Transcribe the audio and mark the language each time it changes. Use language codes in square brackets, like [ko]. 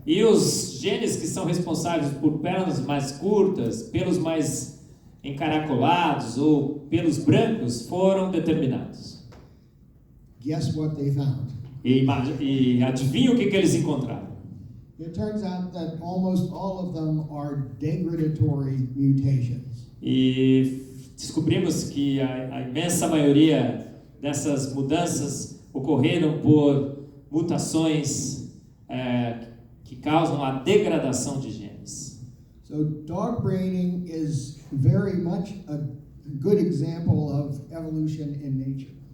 [pt] E os genes que são responsáveis por pernas mais curtas, pelos mais encaracolados ou pelos brancos foram determinados. [en] Guess what they found? [pt] E adivinha o que eles encontraram? [en] It turns out that almost all of them are degradatory mutations. [pt] E descobrimos que a imensa maioria dessas mudanças ocorreram por mutações que causam a degradação de genes. [en] So dog braining is very much a good example of evolution in nature.